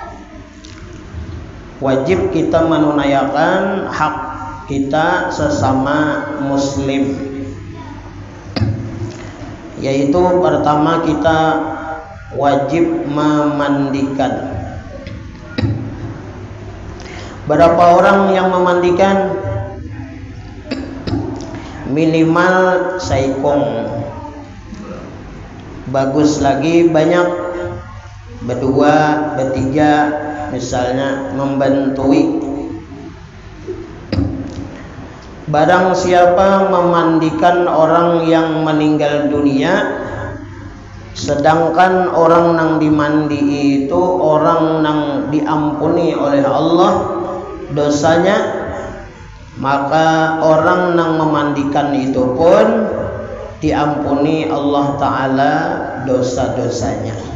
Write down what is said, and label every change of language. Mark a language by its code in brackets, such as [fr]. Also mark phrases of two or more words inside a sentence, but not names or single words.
[id] Wajib kita menunaikan hak kita sesama muslim, yaitu pertama kita wajib memandikan. Berapa orang yang memandikan? Minimal saikong, bagus lagi banyak, berdua, bertiga misalnya membantui. Barang siapa memandikan orang yang meninggal dunia, sedangkan orang nang dimandi itu orang nang diampuni oleh Allah dosanya, maka orang nang memandikan itu pun diampuni Allah Ta'ala dosa-dosanya.